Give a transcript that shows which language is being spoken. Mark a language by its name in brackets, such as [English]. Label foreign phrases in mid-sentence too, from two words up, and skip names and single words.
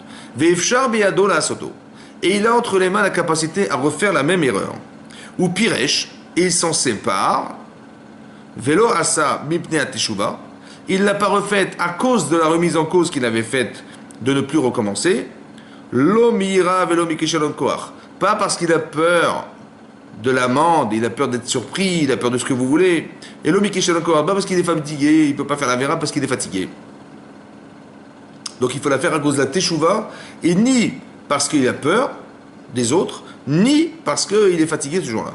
[Hebrew] ואפשר בידו לעשותו. [French] Et il a entre les mains la capacité à refaire la même erreur. [Hebrew] ופירש, [French] et il s'en sépare. [Hebrew] ולא עשה מפני תשובה. [French] Il ne l'a pas refaite à cause de la remise en cause qu'il avait faite de ne plus recommencer. [Hebrew] לא מיראה ולא מכשלון כח. [French] Pas parce qu'il a peur de l'amende, il a peur d'être surpris, il a peur de ce que vous voulez. Et [Hebrew] לא מכשלון כח, [French] pas parce qu'il est fatigué, il ne peut pas faire la vera parce qu'il est fatigué. Donc il faut la faire à cause de la teshuva, et ni parce qu'il a peur des autres, ni parce qu'il est fatigué ce jour-là.